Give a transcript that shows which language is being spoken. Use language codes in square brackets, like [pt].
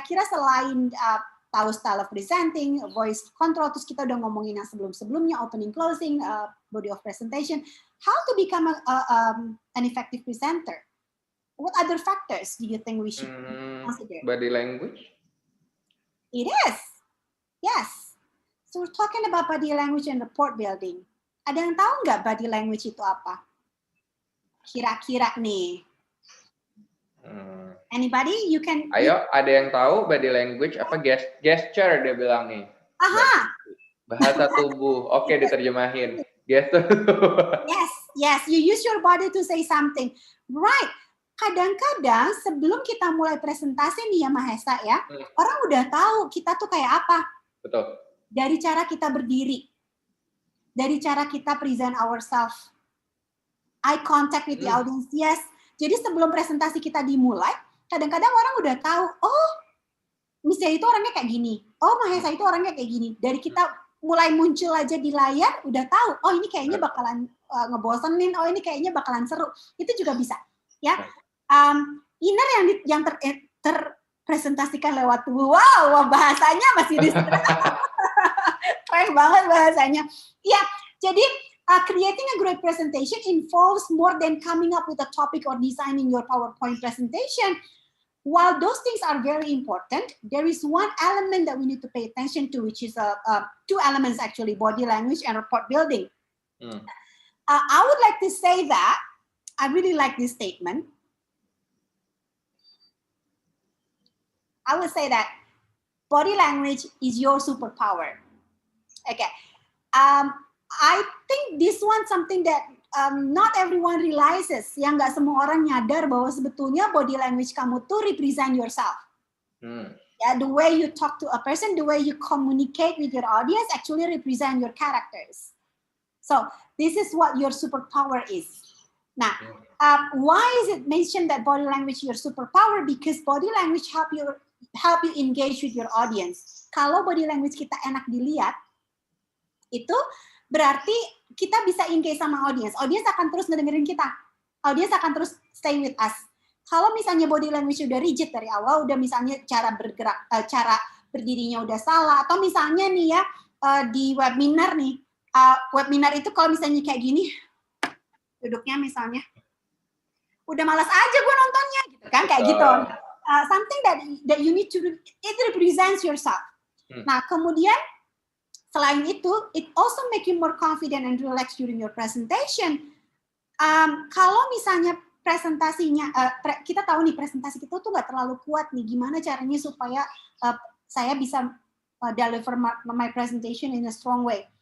[id] Kira-kira selain tahu style of presenting, voice control, terus kita udah ngomongin yang sebelum-sebelumnya, opening, closing, body of presentation, [en] how to become an effective presenter? What other factors do you think we should consider? Body language? It is. Yes. So we're talking about body language and rapport building. [id] Ada yang tahu nggak body language itu apa? Kira-kira nih. [en] Anybody? You can. [id] Ayo, ada yang tahu body language apa gesture dia bilang nih. Aha. Bahasa tubuh. Oke, diterjemahin. Gesture. [en] Yes. You use your body to say something. [id] Right. Kadang-kadang sebelum kita mulai presentasi nih ya Mahesa ya, orang udah tahu kita tuh kayak apa. Betul. Dari cara kita berdiri, dari cara kita [en] present ourselves, eye contact with the audience, [id] yes. Jadi sebelum presentasi kita dimulai, kadang-kadang orang udah tahu, oh, Misalnya itu orangnya kayak gini, oh Mahesa itu orangnya kayak gini. Dari kita mulai muncul aja di layar, udah tahu, oh ini kayaknya bakalan ngebosenin, oh ini kayaknya bakalan seru. Itu juga bisa, ya. Inner yang terpresentasikan lewat tubuh. Wow, bahasanya masih di keren banget bahasanya. [en] Ya, jadi creating a great presentation involves more than coming up with a topic or designing your PowerPoint presentation. While those things are very important, there is one element that we need to pay attention to, which is two elements actually, body language and rapport building. I would like to say that, I really like this statement. I would say that body language is your superpower. Okay. I think this one something that not everyone realizes. [id] Yang nggak semua orang nyadar bahwa sebetulnya body language kamu tuh [en] represent yourself. Yeah, the way you talk to a person, the way you communicate with your audience actually represent your characters. So this is what your superpower is. Now, why is it mentioned that body language is your superpower? Because body language help you engage with your audience. [id] Kalau body language kita enak dilihat, itu berarti kita bisa engage sama audience. Audience akan terus ngedengerin kita. Audience akan terus [en] stay with us. [id] Kalau misalnya body language udah rigid dari awal, udah misalnya cara bergerak, cara berdirinya udah salah, atau misalnya nih ya di webinar nih, webinar itu kalau misalnya kayak gini, duduknya misalnya, udah malas aja gue nontonnya, gitu kan, kayak gitu. [en] Something that you need to, it represents yourself. [id] Nah, kemudian selain itu, [en] it also make you more confident and relaxed during your presentation. [id] Kalau misalnya presentasinya, kita tahu nih presentasi kita tuh nggak terlalu kuat nih, gimana caranya supaya saya bisa [en] deliver my presentation in a strong way.